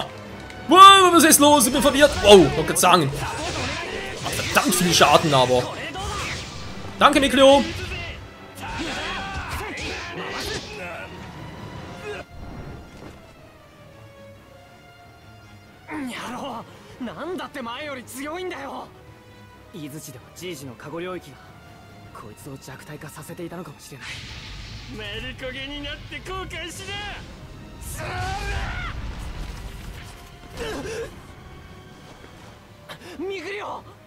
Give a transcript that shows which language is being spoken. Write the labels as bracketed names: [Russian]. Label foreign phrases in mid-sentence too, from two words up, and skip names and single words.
[German] Wow, was ist los? Ich bin verwirrt. Wow, ich wollte gerade sagen. Macht verdammt viel Schaden, aber. Danke, Mikleo. Ja, [Japanese] なんだって前より強いんだよ。伊豆地ではじいじの過去領域がこいつを弱体化させていたのかもしれない。丸焦げになって後悔しな。ミクリオ。